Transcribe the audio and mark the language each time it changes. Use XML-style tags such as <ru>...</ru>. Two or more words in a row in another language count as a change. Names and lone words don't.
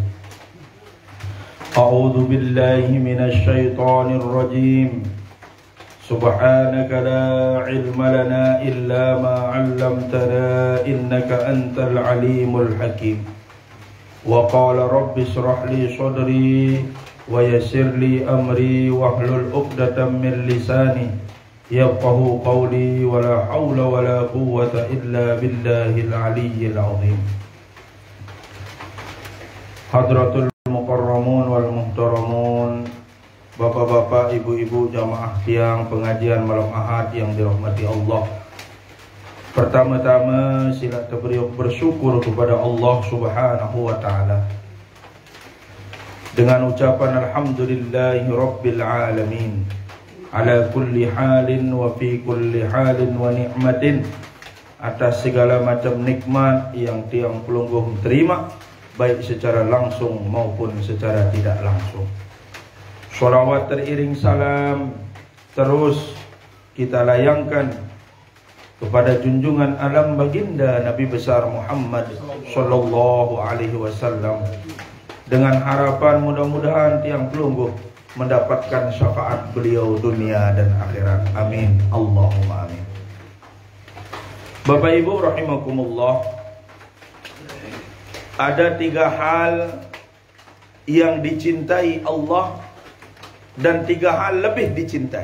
<ar>أعوذ بالله من الشيطان الرجيم سبحانك لا علم لنا إلا ما علمتنا إنك أنت العليم الحكيم وقال رب اشرح لي صدري ويسر لي أمري واحلل عقدة من لساني يفقه قولي ولا حول ولا قوة إلا بالله العلي العظيم. حضرات المكرمون والمحترمون,</ar> <id>bapak-bapak, ibu-ibu, jamaah tiang pengajian malam Ahad yang dirahmati Allah. Pertama-tama sila beliau bersyukur kepada Allah</id> <ar>سبحانه وتعالى</ar> <id>dengan ucapan</id> <ar>الحمد لله رب العالمين على كل حال وفي كل حال ونعمة,</ar> <id>atas segala macam nikmat yang</id> <sas>tiang pelungguh</sas> <id>terima baik secara langsung maupun secara tidak langsung. Sholawat teriring salam terus kita layangkan kepada junjungan alam baginda Nabi besar Muhammad</id> <ar>صلى الله عليه وسلم,</ar> <id>dengan harapan mudah-mudahan</id> <sas>tiang pelungguh</sas> <id>mendapatkan syafaat beliau dunia dan akhirat. Amin.</id> <ar>اللهم آمين.</ar> <id>Bapak Ibu rahimakumullah, ada 3 hal yang dicintai Allah dan 3 hal lebih dicintai.</id>